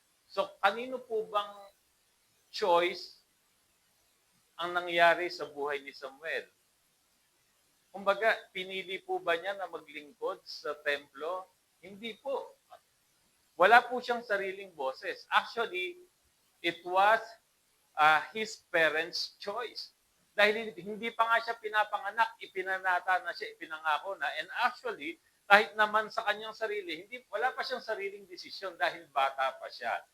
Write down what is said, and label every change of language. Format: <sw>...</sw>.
<tl>So, kanino po bang choice ang nangyari sa buhay ni Samuel? Kumbaga, pinili po ba niya na maglingkod sa templo? Hindi po. Wala po siyang sariling boses.</tl> <en>Actually, it was his parents' choice.</en> <tl>Dahil hindi pa nga siya pinapanganak, ipinanata na siya, ipinangako na. And actually, kahit naman sa kanyang sarili, wala pa siyang sariling desisyon dahil bata pa siya.</tl>